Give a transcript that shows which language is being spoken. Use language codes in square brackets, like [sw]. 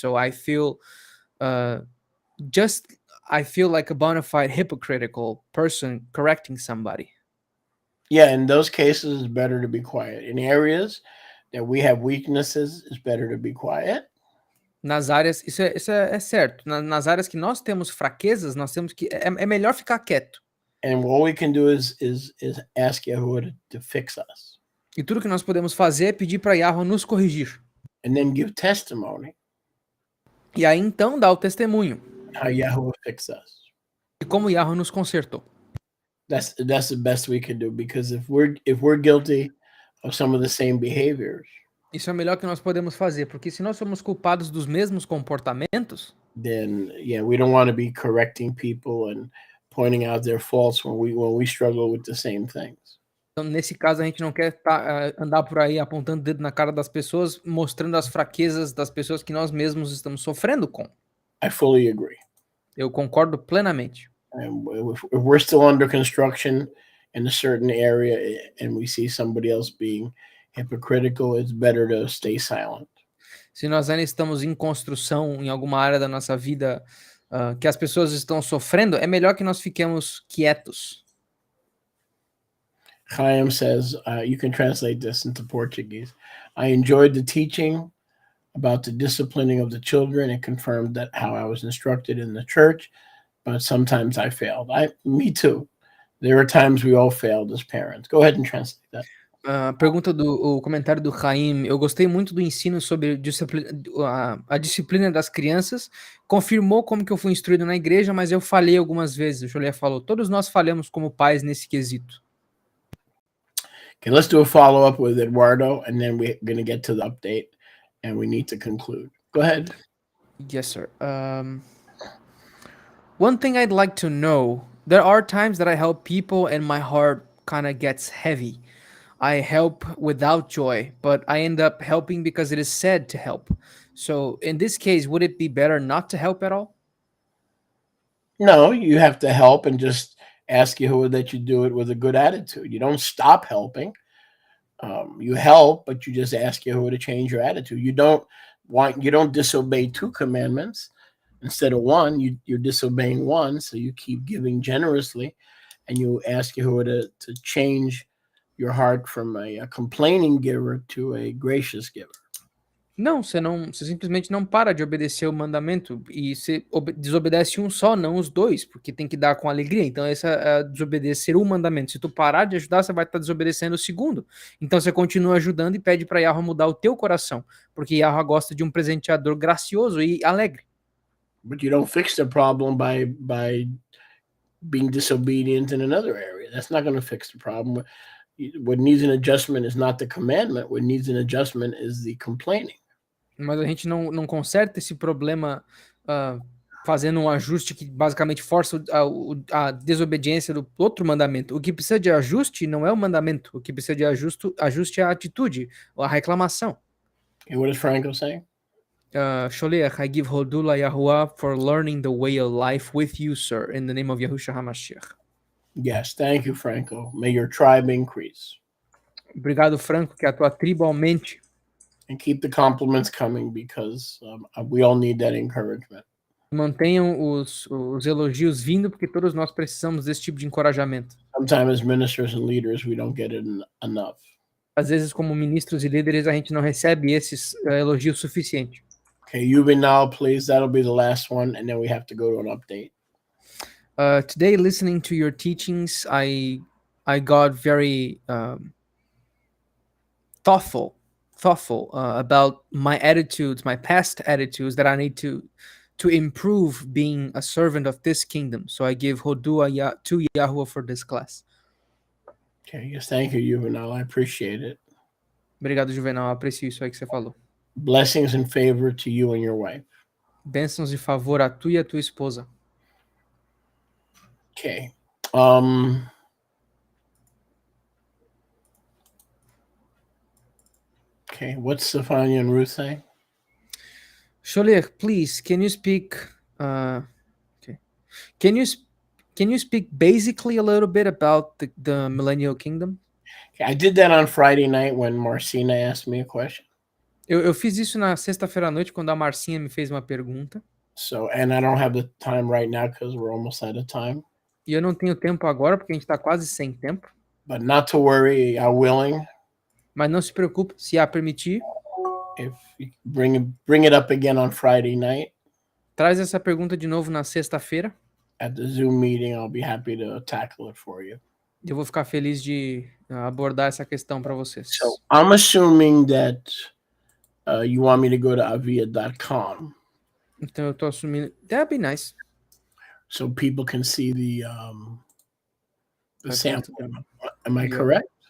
[en] So I feel I feel like a bona fide hypocritical person correcting somebody. Yeah, in those cases, it's better to be quiet. In areas that we have weaknesses, it's better to be quiet. [pt] Nas áreas, isso é certo. Nas áreas que nós temos fraquezas, nós temos que é melhor ficar quieto. [en] And all we can do is ask Yahuwah to fix us. [pt] E tudo que nós podemos fazer é pedir para Yahweh nos corrigir. [en] And then give testimony. [pt] E aí então dá o testemunho. [en] How Yahuwah fixed us. [pt] E como Yahweh nos consertou. [en] That's the best we can do, because if we're guilty of some of the same behaviors, [pt] isso é o melhor que nós podemos fazer, porque se nós somos culpados dos mesmos comportamentos, [en] then yeah, we don't want to be correcting people and pointing out their faults when we struggle with the same things. [pt] Então, nesse caso, a gente não quer andar por aí apontando o dedo na cara das pessoas, mostrando as fraquezas das pessoas que nós mesmos estamos sofrendo com. [en] I fully agree. [pt] Eu concordo plenamente. [en] And if we're still under construction in a certain area and we see somebody else being hypocritical, it's better to stay silent. [pt] Se nós ainda estamos em construção em alguma área da nossa vida que as pessoas estão sofrendo, é melhor que nós fiquemos quietos. [en] Chaim says, you can translate this into Portuguese. I enjoyed the teaching about the disciplining of the children and confirmed that how I was instructed in the church, but sometimes I failed. Me too. There are times we all failed as parents. Go ahead and translate that. [pt] O comentário do Chaim, eu gostei muito do ensino sobre a disciplina das crianças, confirmou como que eu fui instruído na igreja, mas eu falhei algumas vezes. O Joliet falou, todos nós falhamos como pais nesse quesito. [en] Okay, let's do a follow-up with Eduardo, and then we're going to get to the update, and we need to conclude. Go ahead. Yes, sir. One thing I'd like to know, there are times that I help people and my heart kind of gets heavy. I help without joy, but I end up helping because it is said to help. So in this case, would it be better not to help at all? No, you have to help and just ask Yahuwah that you do it with a good attitude. You don't stop helping. You help, but you just ask Yahuwah to change your attitude. You don't disobey 2 commandments instead of 1. You're disobeying 1, so you keep giving generously, and you ask Yahuwah to change your heart from a complaining giver to a gracious giver. [pt] Não, você simplesmente não para de obedecer o mandamento e você desobedece um só, não os 2, porque tem que dar com alegria. Então essa é desobedecer o mandamento. Se tu parar de ajudar, você vai estar desobedecendo o segundo. Então você continua ajudando e pede para Yahweh mudar o teu coração, porque Yahweh gosta de um presenteador gracioso e alegre. [en] But you don't fix the problem by being disobedient in another area. That's not going to fix the problem. What needs an adjustment is not the commandment. What needs an adjustment is the complaining. [pt] Mas a gente não conserta esse problema fazendo um ajuste que basicamente força a desobediência do outro mandamento. O que precisa de ajuste não é o mandamento. O que precisa de ajuste é a atitude, a reclamação. [en] And what is Franco saying? Sholiach, I give Hodula Yahuwah for learning the way of life with you, sir, in the name of Yahushua HaMashiach. Yes, thank you, Franco. May your tribe increase. [pt] Obrigado, Franco, que a tua tribo aumente. [en] And keep the compliments coming because we all need that encouragement. [pt] Mantenham os elogios vindo, porque todos nós precisamos desse tipo de encorajamento. [en] Sometimes as ministers and leaders, we don't get it enough. [pt] Às vezes, como ministros e líderes, a gente não recebe esses elogios suficientes. [en] Okay, Yuval, please. That'll be the last one, and then we have to go to an update. Today, listening to your teachings, I got very thoughtful about my attitudes, my past attitudes that I need to improve being a servant of this kingdom. So I give Hodua to Yahuwah for this class. Okay, yes, thank you, Yuval. I appreciate it. [pt] Obrigado, Juvenal. Aprecio isso aí que você falou. [en] Blessings and favor to you and your wife. [pt] Bênçãos e favor a tu e a tua esposa. [en] Okay. Okay, what's Stefania and Ruth saying? Sholir, please, can you speak? Okay, can you speak basically a little bit about the Millennial Kingdom? Okay, I did that on Friday night when Marcina asked me a question. [pt] Eu fiz isso na sexta-feira à noite quando a Marcinha me fez uma pergunta. [en] So, and I don't have the time right now because we're almost out of time. [pt] E eu não tenho tempo agora porque a gente está quase sem tempo. [en] But not to worry, I'm willing. [pt] Mas não se preocupe, se a permitir. [en] If you bring it up again on Friday night. [pt] Traz essa pergunta de novo na sexta-feira. [en] At the Zoom meeting, I'll be happy to tackle it for you. [pt] Eu vou ficar feliz de abordar essa questão para vocês. [en] So I'm assuming that you want me to go to avia.com. [pt] Então eu tô assumindo. [en] That'd be nice. So people can see the sample. Am I correct?